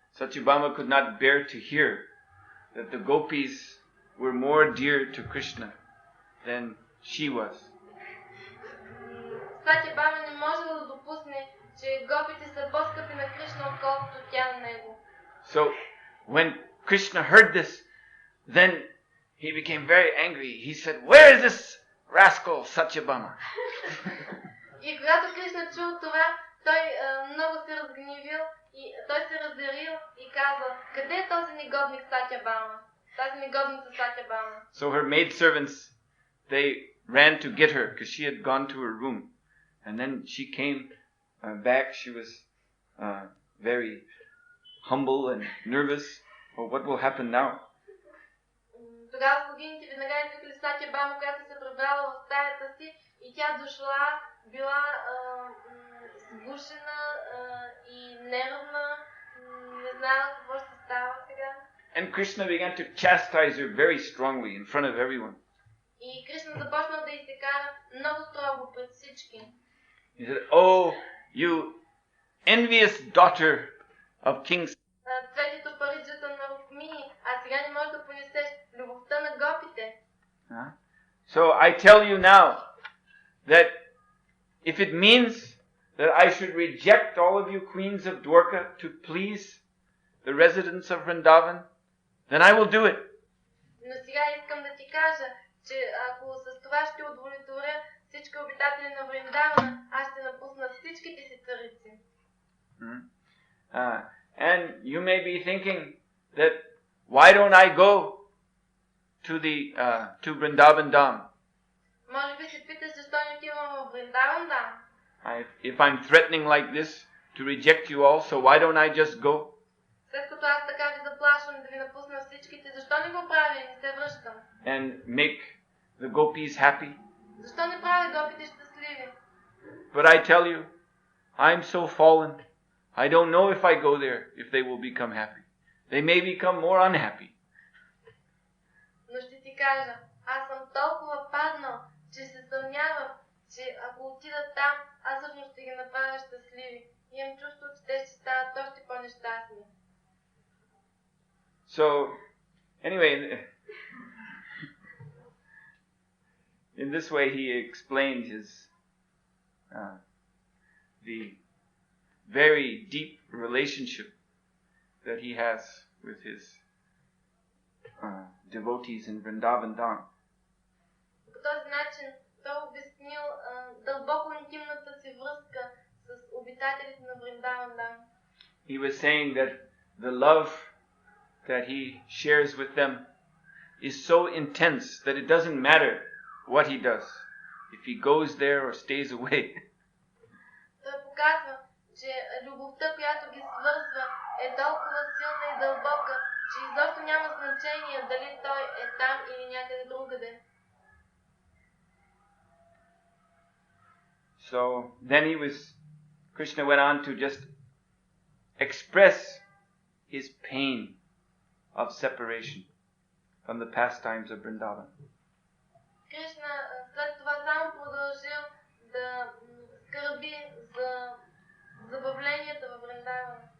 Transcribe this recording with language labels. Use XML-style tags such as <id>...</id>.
<en>Satyabhama could not bear to hear that the gopis were more dear to Krishna than she was.</en> <bg>Сатябама не можела да допусне, че гопите са по-скъпи на Кришна, отколкото тя на него.</bg> <en>So when Krishna heard this, then he became very angry. He said, "Where is this rascal Satyabhama?"</en> <bg>И когато Кришна чул това, той много се разгневил и той се разярил и казал, къде е този негодник Сатябама? Тази негодница Сатябама.</bg> <en>So her maidservants, they ran to get her because she had gone to her room. And then she came back. She was very humble and nervous. Oh, what will happen now?</en> <bg>Тогава слугините веднага извикали Сатябама, която се прибрала в стаята си и тя дошла, била сгушена и нервна, не знала какво ще става сега.</bg> <en>And Krishna began to chastise her very strongly in front of everyone.</en> <bg>И Кришна започнал да изтекара много строго пред всички.</bg> <en>He said, "Oh, you envious daughter of King."</en> <bg>Цветето париджата на Рукмини, а сега не можеш да понесеш любовта на гопите.</bg> <en>So I tell you now that if it means that I should reject all of you queens of Dwarka to please the residents of Vrindavan, then I will do it.</en> <bg>Но сега искам да ти кажа, че ако с това ще удовлетворя всички обитатели на Вриндавана, аз ще напусна всичките си царици.</bg> <en>And you may be thinking that why don't I go to Vrindavan Dham?</en> <bg>Може би се питаш защо не отивам в Вриндаван Dham.</bg> <en>If I'm threatening like this to reject you all, so why don't I just go?</en> <bg>След като аз така ви заплашвам да ви напусна всичките, защо не го правя и не се връщам?</bg> <en>And make the gopis happy?</en> <bg>Защо не правя гопите щастливи?</bg> <en>But I tell you, I'm so fallen. I don't know if I go there, if they will become happy. They may become more unhappy.</en> <bg>Но ще ти кажа, аз съм толкова паднал, че се съмнявам, че ако отида там, аз всъщност ще ги направя щастливи. Имам чувство, че те ще стават още по-нещастни.</bg> <en>So, anyway, in this way he explained the very deep relationship that he has with his devotees in Vrindavan Dham.</en> <bg>По този начин той обяснил дълбоко интимната си връзка с обитателите на Вриндаван Dham.</bg> <en>He was saying that the love that he shares with them is so intense that it doesn't matter what he does, if he goes there or stays away.</en> <bg>Той показва, че любовта, която ги свързва, е толкова силна и дълбока, че изобщо няма значение дали той е там или някъде другаде.</bg> <en>So then Krishna went on to just express his pain of separation from the pastimes of Vrindavan.</en> <bg>Кришна след това само продължил да скърби за забавленията във Вриндаван.</bg>